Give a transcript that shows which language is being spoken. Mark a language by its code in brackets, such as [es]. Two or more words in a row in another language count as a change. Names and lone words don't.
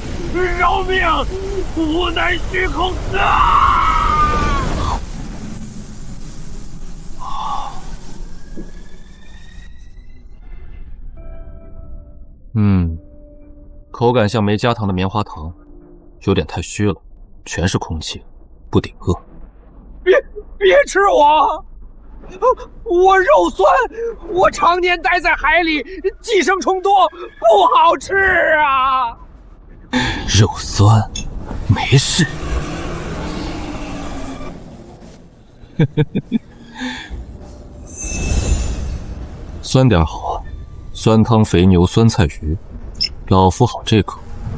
[zh] 饒命！无乃虛空啊！口感像没加糖的棉花糖，有點太虛了，全是空氣，不頂餓。別吃我！我肉酸，我常年待在海裡，寄生蟲多，不好吃啊！肉酸，沒事。酸點好啊，酸湯肥牛酸菜魚，老夫好這口。